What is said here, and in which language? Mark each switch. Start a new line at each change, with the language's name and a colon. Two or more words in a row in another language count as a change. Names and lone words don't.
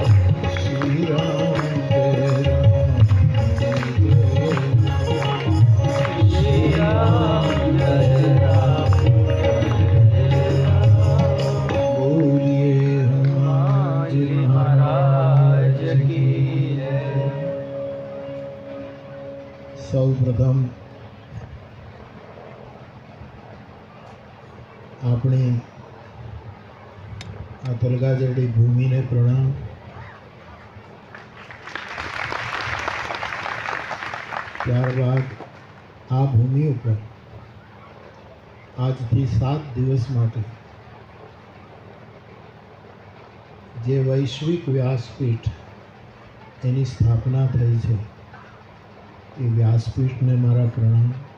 Hindi: श्री राम जय राम जय जय राम। श्री राम जय राम जय राम। बोलिए हनुमान जी महाराज की जय।
Gujarati: સૌપ્રથમ આપણી આ તલગાજરડી ભૂમિને પ્રણામ। ત્યારબાદ આ ભૂમિ ઉપર આજથી 7 દિવસ માટે જે વૈશ્વિક વ્યાસપીઠ એની સ્થાપના થઈ છે એ વ્યાસપીઠને મારા પ્રણામ।